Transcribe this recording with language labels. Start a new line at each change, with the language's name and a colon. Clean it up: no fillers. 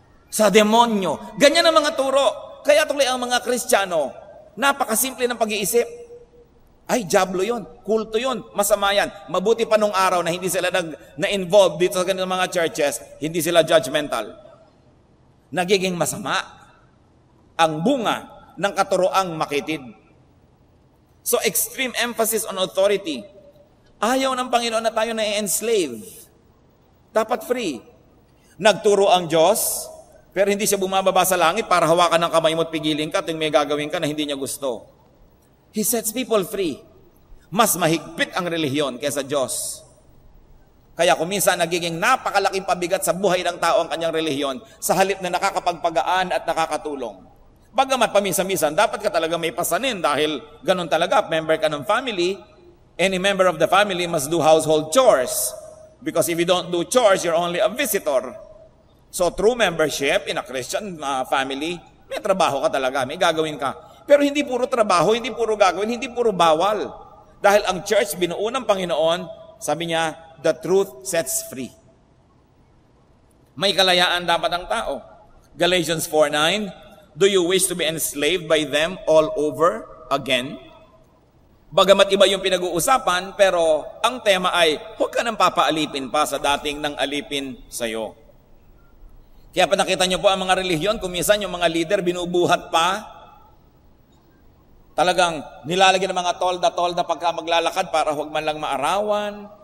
Filipino: Sa demonyo. Ganyan ang mga turo. Kaya tuloy ang mga Kristiyano, napakasimple ng pag-iisip. Ay, diablo yun, kulto yun, masama yan. Mabuti pa nung araw na hindi sila na-involved dito sa ganitong mga churches, hindi sila judgmental. Nagiging masama ang bunga ng katuroang makitid.
English: So, extreme emphasis on authority.
Filipino: Ayaw ng Panginoon na tayo na-enslave. Dapat free. Nagturo ang Diyos, pero hindi siya bumababa sa langit para hawakan ng kamay mo at pigilin ka at may gagawin ka na hindi niya gusto.
English: He sets people free.
Filipino: Mas mahigpit ang relihiyon kaysa Diyos. Kaya kung minsan nagiging napakalaking pabigat sa buhay ng tao ang kanyang relihiyon sa halip na nakakapagpagaan at nakakatulong. Bagamat paminsan-minsan, dapat ka talaga may pasanin dahil ganun talaga, member ka ng family.
English: Any member of the family must do household chores. Because if you don't do chores, you're only a visitor. So through membership in a Christian family,
Filipino: may trabaho ka talaga, may gagawin ka. Pero hindi puro trabaho, hindi puro gagawin, hindi puro bawal. Dahil ang church, binuo ng Panginoon, sabi niya,
English: the truth sets free.
Filipino: May kalayaan dapat ang tao.
English: Galatians 4:9, do you wish to be enslaved by them all over again?
Filipino: Bagamat iba yung pinag-uusapan, pero ang tema ay, huwag ka nang papaalipin pa sa dating nang alipin sa'yo. Kaya pa nakita nyo po ang mga relihiyon, kung minsan yung mga leader binubuhat pa, Talagang nilalagyan ng mga tolda-tolda pagka maglalakad para huwag man lang maarawan.